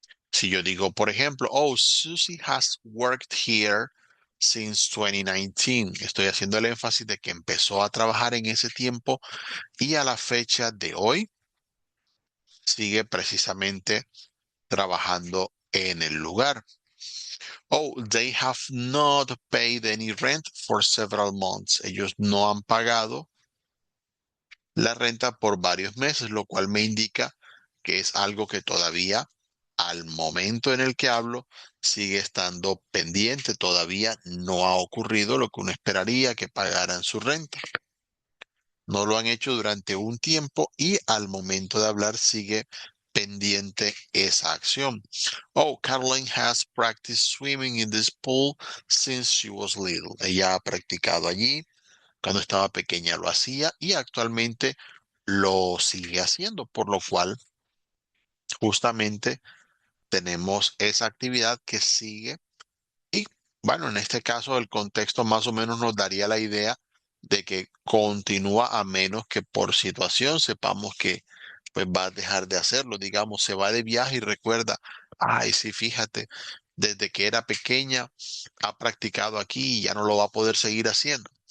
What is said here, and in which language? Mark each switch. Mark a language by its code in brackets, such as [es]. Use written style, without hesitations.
[es] Si yo digo, por ejemplo, [en] oh, Susie has worked here since 2019, [es] estoy haciendo el énfasis de que empezó a trabajar en ese tiempo y a la fecha de hoy sigue precisamente trabajando en el lugar. [en] Oh, they have not paid any rent for several months. [es] Ellos no han pagado la renta por varios meses, lo cual me indica que es algo que todavía, al momento en el que hablo, sigue estando pendiente. Todavía no ha ocurrido lo que uno esperaría que pagaran su renta. No lo han hecho durante un tiempo y al momento de hablar sigue pendiente esa acción. [en] Oh, Caroline has practiced swimming in this pool since she was little. [es] Ella ha practicado allí. Cuando estaba pequeña lo hacía y actualmente lo sigue haciendo, por lo cual justamente tenemos esa actividad que sigue y bueno, en este caso el contexto más o menos nos daría la idea de que continúa a menos que por situación sepamos que pues va a dejar de hacerlo, digamos, se va de viaje y recuerda, ay, sí, fíjate, desde que era pequeña ha practicado aquí y ya no lo va a poder seguir haciendo.